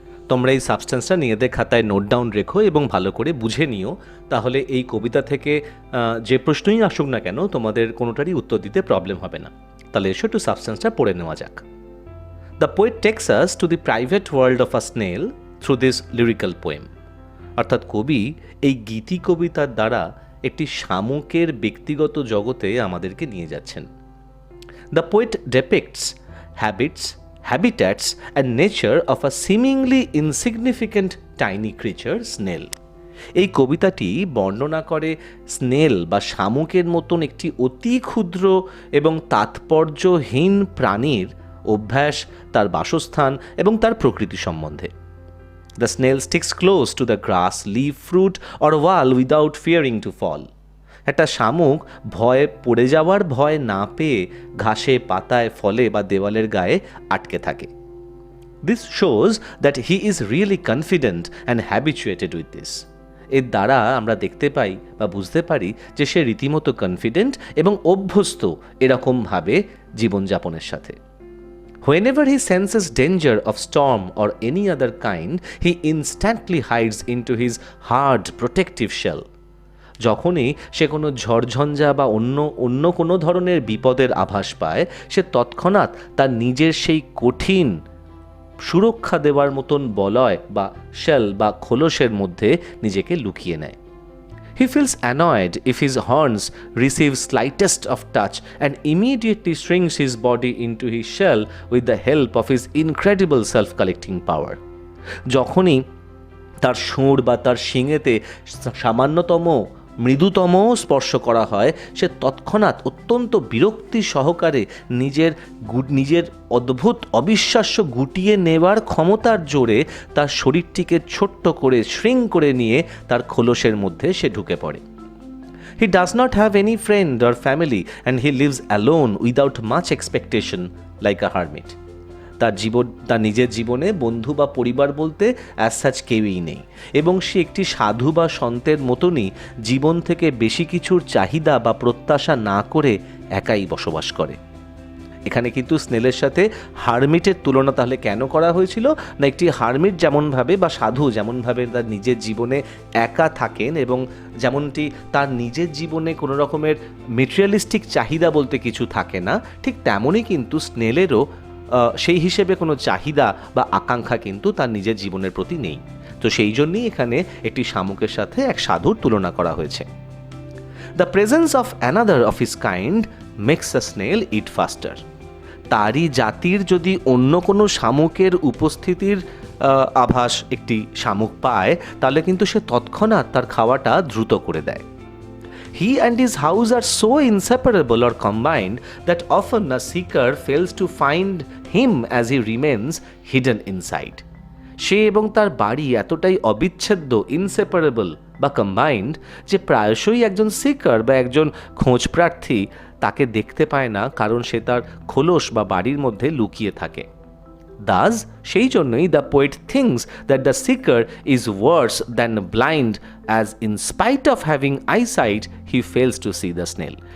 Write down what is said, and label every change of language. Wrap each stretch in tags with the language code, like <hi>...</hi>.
<bn>তোমরা এই সাবস্টেন্সটা নিজেদের খাতায় নোট ডাউন রেখো এবং ভালো করে বুঝে নিও, তাহলে এই কবিতা থেকে যে প্রশ্নই আসুক না কেন তোমাদের কোনোটারই উত্তর দিতে প্রবলেম হবে না। তাহলে এসো একটু সাবস্টেন্সটা পড়ে নেওয়া যাক।</bn> <en>the poet takes us to the private world of a snail through this lyrical poem,</en> <bn>অর্থাৎ কবি এই গীতি কবিতার দ্বারা একটি শামুকের ব্যক্তিগত জগতে আমাদেরকে নিয়ে যাচ্ছেন।</bn> <en>The poet depicts habits, habitats and nature of a seemingly insignificant tiny creature snail.</en> <bn>এই কবিতাটি বর্ণনা করে স্নেল বা শামুকের মতন একটি অতি ক্ষুদ্র এবং তাৎপর্যহীন প্রাণীর অভ্যাস, তার বাসস্থান এবং তার প্রকৃতি সম্বন্ধে।</bn> <en>The snail sticks close to the grass, leaf, fruit or wall without fearing to fall.</en> <bn>একটা শামুক ভয়ে পড়ে যাওয়ার ভয় না পেয়ে ঘাসে, পাতায়, ফলে বা দেওয়ালের গায়ে আটকে থাকে।</bn> <en>This shows that he is really confident and habituated with this.</en> <bn>এর দ্বারা আমরা দেখতে পাই বা বুঝতে পারি যে সে রীতিমতো কনফিডেন্ট এবং অভ্যস্ত এরকমভাবে জীবনযাপনের সাথে।</bn> <en>Whenever he senses danger of storm or any other kind, he instantly hides into his hard protective shell.</en> <bn>যখনই সে কোনো ঝড়ঝঞ্ঝা বা অন্য কোনো ধরনের বিপদের আভাস পায়, সে তৎক্ষণাৎ তার নিজের সেই কঠিন সুরক্ষা দেওয়ার মতন বলয় বা শেল বা খোলসের মধ্যে নিজেকে লুকিয়ে নেয়।</bn> <en>He feels annoyed if his horns receive slightest of touch and immediately shrinks his body into his shell with the help of his incredible self-collecting power.</en> <bn>যখনই তার সুর বা তার শিঙেতে সামান্যতম মৃদুতম স্পর্শ করা হয়, সে তৎক্ষণাৎ অত্যন্ত বিরক্তি সহকারে নিজের অদ্ভুত অবিশ্বাস্য গুটিয়ে নেওয়ার ক্ষমতার জোরে তার শরীরটিকে ছোট্ট করে শ্রিঙ্ক করে নিয়ে তার খোলসের মধ্যে সে ঢুকে পড়ে।</bn> <en>He does not have any friend or family and he lives alone without much expectation like a hermit.</en> <bn>তার নিজের জীবনে বন্ধু বা পরিবার বলতে অ্যাজ সাচ কেউই নেই এবং সে একটি সাধু বা সন্তের মতনই জীবন থেকে বেশি কিছুর চাহিদা বা প্রত্যাশা না করে একাই বসবাস করে। এখানে কিন্তু স্নেলের সাথে হারমিটের তুলনা তাহলে কেন করা হয়েছিল না, একটি হারমিট যেমনভাবে বা সাধু যেমনভাবে তার নিজের জীবনে একা থাকেন এবং যেমনটি তার নিজের জীবনে কোনো রকমের মেটেরিয়ালিস্টিক চাহিদা বলতে কিছু থাকে না, ঠিক তেমনই কিন্তু স্নেলেরও সেই হিসেবে কোনো চাহিদা বা আকাঙ্ক্ষা কিন্তু তার নিজের জীবনের প্রতি নেই। তো সেই জন্যই এখানে একটি শামুকের সাথে এক সাধুর তুলনা করা হয়েছে।</bn> <en>The presence of another of his kind makes a snail eat faster.</en> <bn>তারই জাতির যদি অন্য কোনো শামুকের উপস্থিতির আভাস একটি শামুক পায়, তাহলে কিন্তু সে তৎক্ষণাৎ তার খাওয়াটা দ্রুত করে দেয়।</bn> <en>He and his house are so inseparable or combined that often a seeker fails to find him as he remains hidden inside.</en> <bn>সে এবং তার বাড়ি এতটাই অবিচ্ছেদ্য, ইনসেপারেবল বা কম্বাইন্ড যে প্রায়শই একজন সিকার বা একজন খোঁজ প্রার্থী তাকে দেখতে পায় না, কারণ সে তার খোলস বা বাড়ির মধ্যে লুকিয়ে থাকে।</bn> <en>Thus,</en> <bn>সেই জন্যই</bn> <en>The poet thinks that the seeker is worse than blind, as in spite of having eyesight he fails to see the snail.</en>